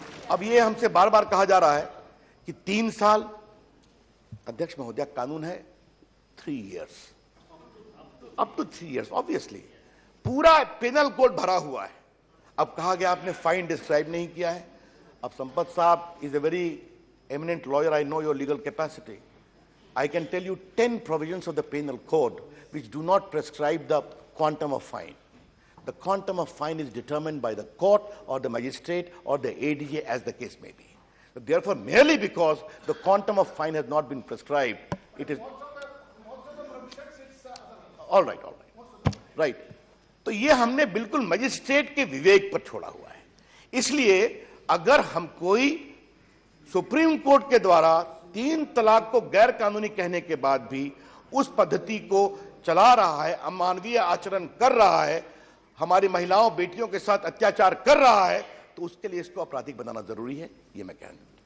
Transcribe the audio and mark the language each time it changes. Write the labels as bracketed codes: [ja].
[hi] अब ये हमसे बार बार कहा जा रहा है कि 3 साल। अध्यक्ष महोदया, कानून है [en] 3 years, up to 3 years. [hi] Obviously पूरा पेनल कोड भरा हुआ है। अब कहा गया आपने फाइन डिस्क्राइब नहीं किया है। [en] अब संपत साहब is a very eminent lawyer, I know your legal capacity. I can tell you 10 provisions of the penal code which do not prescribe the quantum of fine. The quantum of fine is determined by the court or the magistrate or the ADJ, as the case may be. So therefore, merely because the quantum of fine has not been prescribed, it is all right. Right. [hi] तो ये हमने बिल्कुल magistrate के विवेक पर छोड़ा हुआ है। इसलिए अगर हम कोई सुप्रीम कोर्ट के द्वारा 3 तलाक को गैर कानूनी कहने के बाद भी उस पद्धति को चला रहा है, अमानवीय आचरण कर रहा है, हमारी महिलाओं बेटियों के साथ अत्याचार कर रहा है, तो उसके लिए इसको आपराधिक बनाना जरूरी है, ये मैं कहना।